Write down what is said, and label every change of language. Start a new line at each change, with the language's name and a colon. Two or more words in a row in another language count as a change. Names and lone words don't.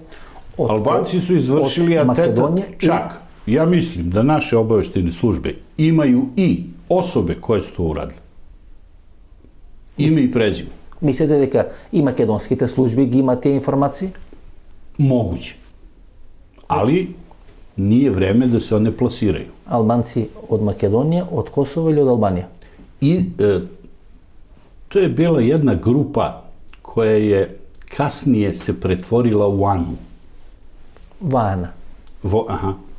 Serbian: Албанци су извршили атентат. Чак, ја мислим да наши обавештајни служби имају и особе кои су тоа урадили. Име и презиме.
Macedonian: Мислите дека и македонските служби ги имаат тие информации?
Serbian: Могуќе. Али nije vreme da se one plasiraju. Albanci od Makedonije, od Kosova ili od Albanije? I to je bila jedna grupa koja je kasnije se pretvorila u ANU. Vana. Aha.